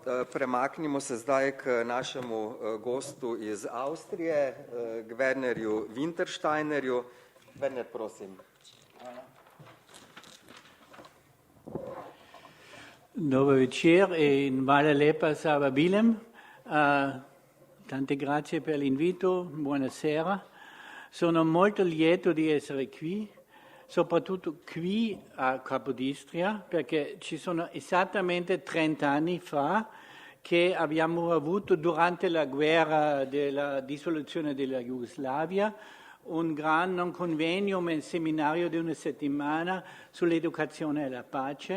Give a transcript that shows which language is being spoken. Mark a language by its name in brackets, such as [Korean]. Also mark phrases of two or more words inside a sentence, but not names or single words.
[Slovenian] Premaknimo se zdaj k našemu gostu iz Avstrije, k Wernerju Wintersteinerju. Werner, prosim. Dober večer in hvala lepa za vabilem. [Italian] Tante grazie per l'invito, buonasera. Sono molto lieto di essere qui, soprattutto qui a Capodistria, perché ci sono esattamente 30 anni fa che abbiamo avuto durante la guerra della dissoluzione della Jugoslavia un gran convegno, un seminario di una settimana sull'educazione alla pace.